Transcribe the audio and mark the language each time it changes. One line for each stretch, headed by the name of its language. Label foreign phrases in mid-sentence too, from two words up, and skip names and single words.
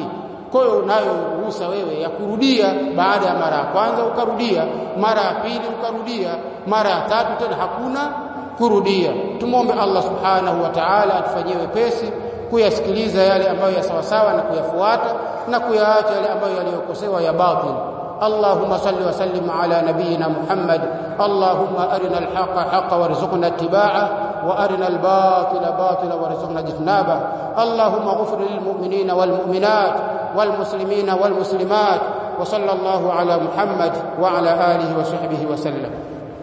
Swahili: Kwa hiyo unayo ruhusa wewe ya kurudia baada ya mara ya kwanza, ukarudia mara ya pili, ukarudia mara ya tatu, tena hakuna kurudia. Tumuombe Allah
Arabic: سبحانه وتعالى
Swahili: atufanyie wepesi kuyasikiliza yale ambayo ya sawa sawa na kuyafuata, na kuyaacha yale ambayo yaliyokosewa ya batil.
Arabic: اللهم صل وسلم على نبينا محمد. اللهم أرنا الحق حقا وارزقنا اتباعه، وأرنا الباطل باطلا وارزقنا اجتنابه. اللهم اغفر للمؤمنين والمؤمنات والمسلمين والمسلمات، وصلى الله على محمد وعلى آله وصحبه وسلم.